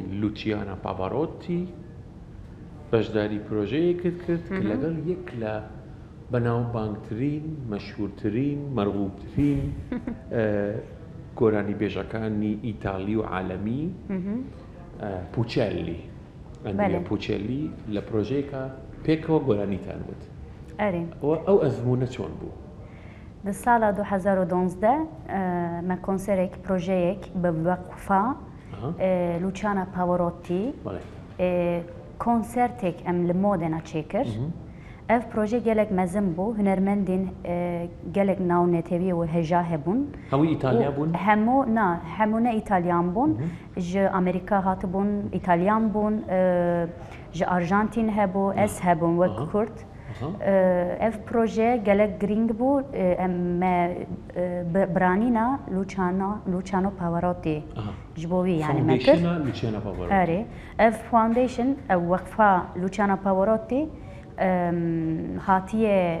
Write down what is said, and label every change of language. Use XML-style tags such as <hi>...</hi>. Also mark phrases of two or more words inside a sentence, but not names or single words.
<ckb>لوچیانە پاڤارۆتی بەشداری پرۆژەیەکت کرد کە لەگەڵ یەک لە بەناوبانگترین مەشهورترین مەرغوبترین گۆرانی بێژەکانی ئیتالی و عالەمی پوچێلی ئەندریا پوچێلی لە پرۆژەیەکە پێکەوە گۆرانیتان وت ئەو ئەزمونە چۆن بوو؟ لە ساڵە 2012 مە کۆنسەرێک پرۆژەیەک بە وەقفا لوچیانە پاڤارۆتی کۆنسەرتێک ئەم لە مۆدنا چێکرد ئەف پرۆژە</ckb> <ku>gelek mezin bû hunermendên gelek navnetevî û hêja hebûn hemû İtalyan bûn hemû ne İtalyan bûn ji Amerîka hatibûn İtalyan bûn ji Arjantin hebû ez hebûm wek Kurd ev proje gelek giring bû em me biranîna Luciano Pavarotti ji bo wî yani me kir erê ev foundation ev weqfa Luciano Pavarotti hatiye</ku>